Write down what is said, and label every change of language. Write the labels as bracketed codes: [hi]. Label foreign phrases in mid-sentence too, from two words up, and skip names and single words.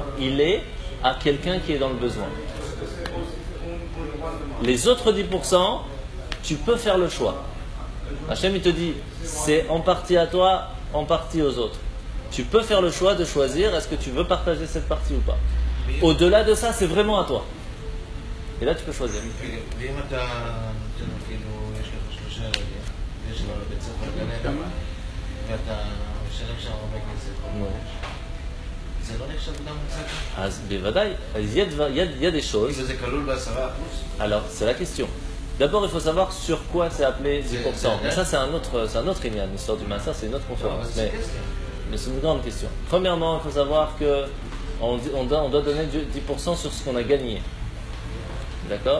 [fr] Il est à quelqu'un qui est dans le besoin. Les autres 10%, tu peux faire le choix. Hachem, il te dit, c'est en partie à toi, en partie aux autres. Tu peux faire le choix de choisir, est-ce que tu veux partager cette partie ou pas. Au-delà de ça, c'est vraiment à toi. Et là, tu peux choisir. [he] ואם אתה נותן כאילו, יש לך 3 ילדים, ויש לך בית ספר גן עדן, ואתה משלם שם הרבה כסף כל חודש, זה לא נחשב גם מצד? אז בוודאי, אז [fr] il y a des choses. [he] כאילו זה כלול ב10%? [fr] Alors, c'est la question. D'abord, il faut savoir sur quoi c'est appelé 10%. Mais ça, c'est un autre ignan. L'histoire du masseur, c'est une autre conférence. Mais c'est une grande question. Premièrement, il faut savoir qu'on doit donner 10% sur ce qu'on a gagné. D'accord?